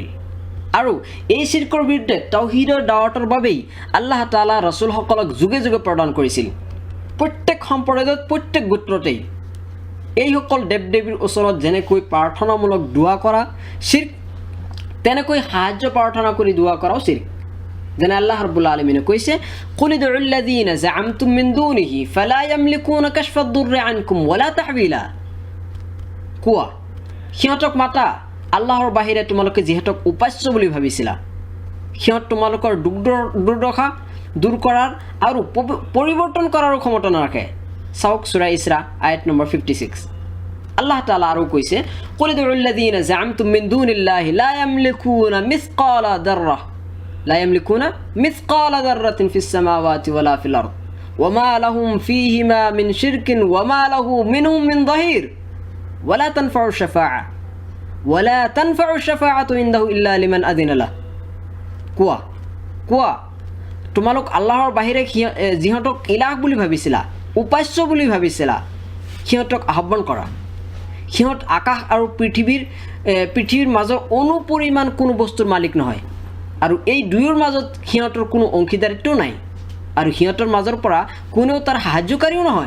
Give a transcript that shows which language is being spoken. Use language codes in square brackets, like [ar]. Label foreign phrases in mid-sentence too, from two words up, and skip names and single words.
[as] আৰু এই চিৰিকৰ বিৰুদ্ধে তাওহীদৰ দাৱাতৰ বাবেই আল্লাহ তাআলা ৰাছুলসকলক যুগে যুগে প্ৰদান কৰিছিল। প্ৰত্যেক সম্প্ৰদায়ত প্ৰত্যেক গোত্ৰতেই এইসকল দেৱ দেৱীৰ ওচৰত যেনেকৈ প্ৰাৰ্থনামূলক দোৱা কৰা চিৰ্ক, তেনেকৈ সাহায্য প্ৰাৰ্থনা কৰি দোৱা কৰাও চিৰ্ক। যেনে আল্লাহ [ar] رب العالمين [as] কৈছে, [ar] قل ادعوا الذين زعمتم من دونه فلا يملكون كشف الضر عنكم ولا تحويلا. [as] কোৱা, সিহঁতক মাতা, আল্লাহৰ বাহিৰে তোমালোকে যিহেতক উপাস্য বুলি ভাবিছিলা, সিহঁত তোমালোকৰ দুৰ্দশা দূৰ কৰাৰ আৰু পৰিৱৰ্তন কৰাৰো ক্ষমতা নাৰাখে। চাওক সূৰা ইছৰা আয়াত নম্বৰ 56। আল্লাহ তাআলা আৰু কৈছে, [ar] قل ادعوا الذين زعمتم من دون الله لا يملكون مثقال ذرة في السماوات ولا في الأرض وما لهم فيهما من شرك وما له منهم من ظهير ولا تنفع الشفاعة عنده إلا لمن أذن له. [as] কোৱা তোমালোক আল্লাহৰ বাহিৰে যিহঁতক ইলাহ বুলি ভাবিছিলা, উপাস্য বুলি ভাবিছিলা, সিহঁতক আহ্বান কৰা। সিহঁত আকাশ আৰু পৃথিৱীৰ মাজৰ অনুপৰিমাণ কোনো বস্তুৰ মালিক নহয়, আৰু এই দুয়োৰ মাজত সিহঁতৰ কোনো অংশীদাৰিত্বও নাই, আৰু সিহঁতৰ মাজৰ পৰা কোনেও তাৰ সাহায্যকাৰীও নহয়।